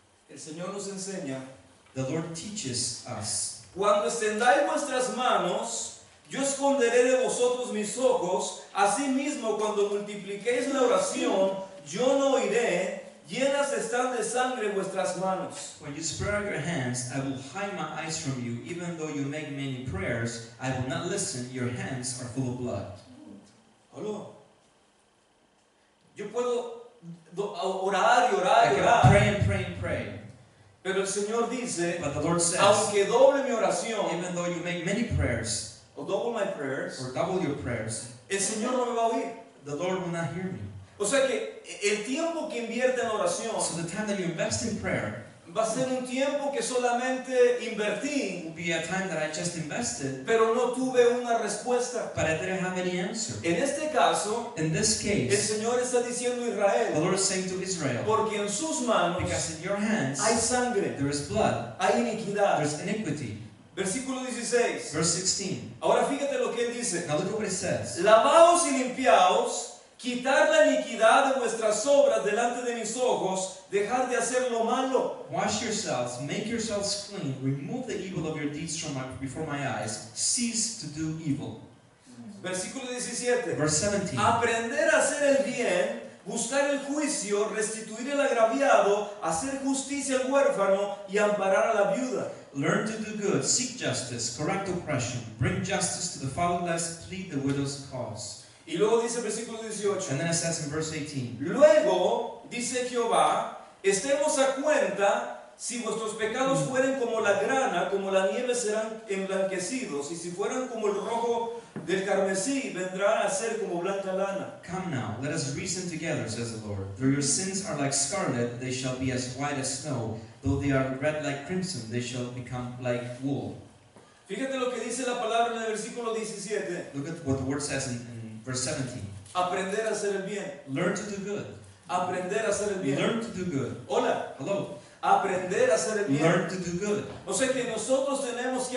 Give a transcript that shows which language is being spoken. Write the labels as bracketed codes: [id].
[es] El Señor nos enseña: [en] The Lord teaches us, [es] cuando extendáis vuestras manos, yo esconderé de vosotros mis ojos. Asimismo, cuando multipliquéis la oración, yo no oiré. Llenas están de sangre vuestras manos. [en] when you spread out your hands, I will hide my eyes from you. Even though you make many prayers, I will not listen. Your hands are full of blood. [es] Aló. Yo puedo orar y orar [en] I [es] orar, [en] pray and pray and pray. [es] pero el Señor dice: [en] But the Lord says, [es] aunque doble mi oración [en] even though you make many prayers, o double my prayers, or double your prayers, [es] el Señor no me va a oír. [en] the Lord will not hear me. [es] O sea que el tiempo que invierte en oración [en] So the time that you invest in prayer [es] va a ser un tiempo que solamente invertí, [en] will be a time that I just invested, [es] pero no tuve una respuesta. [en] but I didn't have any answer. [es] En este caso, [en] In this [es] el [en] case, [es] Señor está diciendo a [en] the [es] Israel, [en] Lord is saying to Israel, [es] porque en sus manos [en] because in your hands [es] hay sangre, [en] there is blood, [es] hay iniquidad. [en] there's iniquity. [es] Versículo 16. [en] Verse 16. [es] Ahora fíjate lo que que él dice. [en] Now look at what it says. [es] Lavaos y limpiaos, quitar la iniquidad de vuestras obras delante de mis ojos, dejar de hacer lo malo. [en] Wash yourselves, make yourselves clean, remove the evil of your deeds from before my eyes, cease to do evil. [es] Versículo 17. [en] Verse 17. [es] Aprender a hacer el bien, buscar el juicio, restituir el agraviado, hacer justicia al huérfano y amparar a la viuda. [en] Learn to do good, seek justice, correct oppression, bring justice to the fatherless, plead the widow's cause. [es] Y luego dice el versículo 18. [en] And then it says in verse 18. [es] Luego, dice Jehová, estemos a cuenta, si vuestros pecados fueren como la grana, como la nieve serán emblanquecidos, y si fueran como el rojo del carmesí, vendrán a ser como blanca lana. [en] Come now, let us reason together, says the Lord. Though your sins are like scarlet, they shall be as white as snow. Though they are red like crimson, they shall become like wool. [es] Fíjate lo que dice la palabra en el versículo 17. [en] Look at what the word says in verse 17. [es] Aprender a hacer el bien. [en] Learn to do good. [es] Aprender a hacer el bien. [en] Learn to do good. [es] Hola. [en] Hello. [es] Aprender a hacer el bien. [en] Learn to do good. [es] O sea que nosotros tenemos que